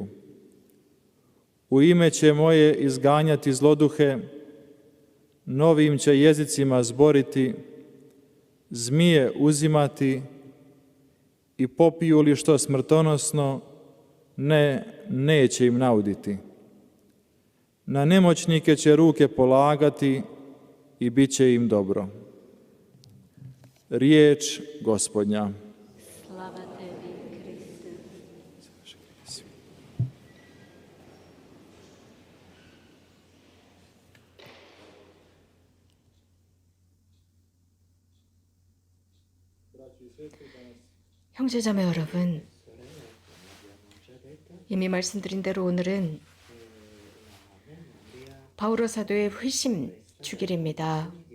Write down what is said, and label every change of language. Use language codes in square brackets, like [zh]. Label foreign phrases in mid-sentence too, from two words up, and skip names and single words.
[hr] U ime će moje izganjati zloduhe, novim će jezicima zboriti, zmije uzimati i popiju li što smrtonosno, neće im nauditi. Na nemoćnike će ruke polagati i bit će im dobro. Riječ Gospodnja. Slava tebi, Kriste. [ko] 형제자매 여러분, 이미 말씀드린 대로 오늘은 바오로 사도의 회심 주길입니다.